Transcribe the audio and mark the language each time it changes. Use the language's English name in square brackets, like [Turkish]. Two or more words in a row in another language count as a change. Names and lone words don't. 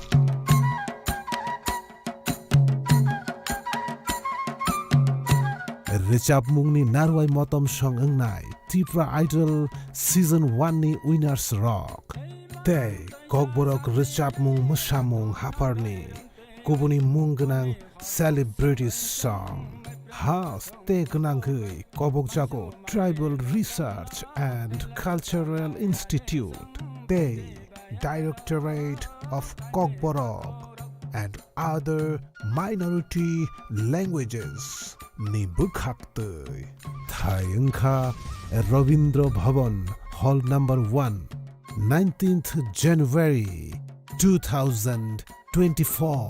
[Kok Borok] Richapmong ni Narwai Motom Song Engnai Tripura Idol Season 1 ni Winners Rock Tei Kokborok Richapmong Mushamong Haparni Kubuni Munganang Celebrity Song House Te Gnangui Kobokjago Tribal Research and Cultural Institute Tei Directorate of Kokborok and other minority languages. Ni Bukhaktoi. [English] Thayangkha Ravindra Bhavan, Hall number 1, 19th January 2024.